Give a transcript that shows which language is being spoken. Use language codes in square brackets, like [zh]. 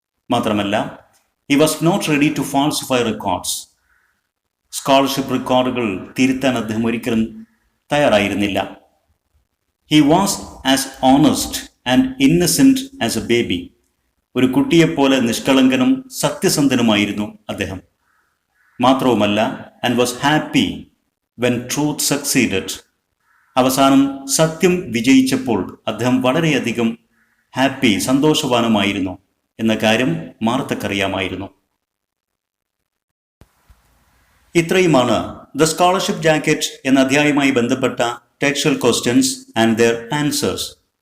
[en] മാത്രമല്ല, he was not ready to falsify records. [ml] Scholarship റെക്കോർഡുകൾ തിരുത്താൻ അദ്ദേഹം ഒരിക്കലും തയ്യാറായിരുന്നില്ല. [en] He was as honest and innocent as a baby. [ml] ഒരു കുട്ടിയെപ്പോലെ നിഷ്കളങ്കനും സത്യസന്ധനുമായിരുന്നു അദ്ദേഹം. [en] മാത്രവുമല്ല, and was happy when truth succeeded. [ml] അവസാനം സത്യം വിജയിച്ചപ്പോൾ അദ്ദേഹം വളരെയധികം ഹാപ്പി, സന്തോഷവാനുമായിരുന്നു എന്ന കാര്യം മാർത്തക്കറിയാമായിരുന്നു. ഇത്രയുമാണ് ദ സ്കോളർഷിപ്പ് ജാക്കറ്റ് എന്ന അധ്യായവുമായി ബന്ധപ്പെട്ട [en] Textual questions and their answers.